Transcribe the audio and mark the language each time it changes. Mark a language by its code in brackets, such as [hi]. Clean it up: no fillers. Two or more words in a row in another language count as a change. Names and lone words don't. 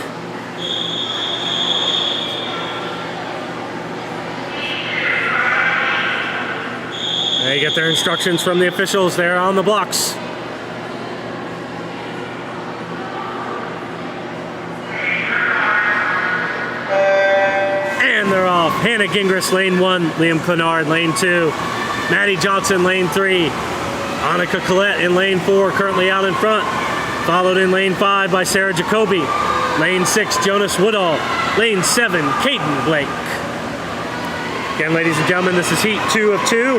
[en] They get their instructions from the officials there on the blocks. And they're off. Hannah Gingras, lane 1. Liam Clenard, lane 2. Maddie Johnson, lane 3. Annika Collette in lane 4, currently out in front. Followed in lane 5 by Sarah Jacoby. Lane 6, Jonas Woodall. Lane 7, Caden Blake. Again, ladies and gentlemen, this is Heat 2 of 2.